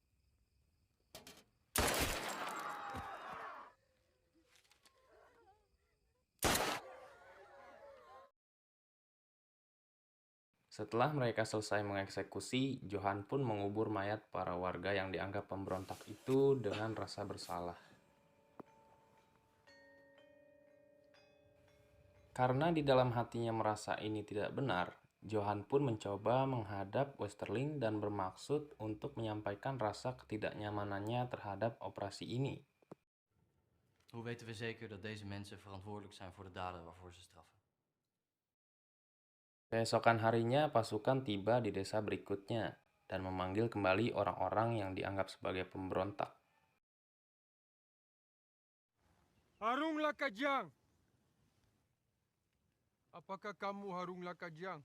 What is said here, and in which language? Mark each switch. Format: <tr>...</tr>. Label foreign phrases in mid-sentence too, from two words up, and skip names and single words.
<id>Setelah mereka selesai mengeksekusi, Johan pun mengubur mayat para warga yang dianggap pemberontak itu dengan rasa bersalah. Karena di dalam hatinya merasa ini tidak benar, Johan pun mencoba menghadap Westerling dan bermaksud untuk menyampaikan rasa ketidaknyamanannya terhadap operasi ini.</id> <nl>Hoe weten we zeker dat deze mensen verantwoordelijk zijn voor de daden waarvoor ze straffen?</nl> <id>Keesokan harinya, pasukan tiba di desa berikutnya dan memanggil kembali orang-orang yang dianggap sebagai pemberontak. Harung Lakajang. Apakah kamu Harung Lakajang?</id>